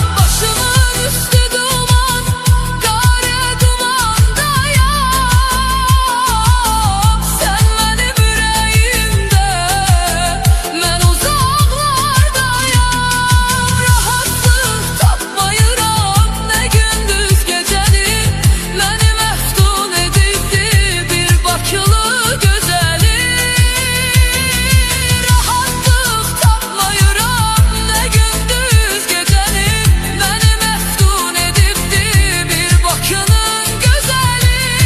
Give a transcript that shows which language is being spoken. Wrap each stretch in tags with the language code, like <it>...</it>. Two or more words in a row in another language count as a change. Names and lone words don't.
<tr>Başımın üstü duman, kara dumandayam. Sen benim yüreğimde, ben uzaklardayam.</tr> <az>Rahatlık tapmayıram ne gündüz gecəni, məni məftun edibdi bir bakılı gözəli. Rahatlıq tapmayıram ne gündüz gecəni, məni məftun edibdi bir bakının gözəli.</az>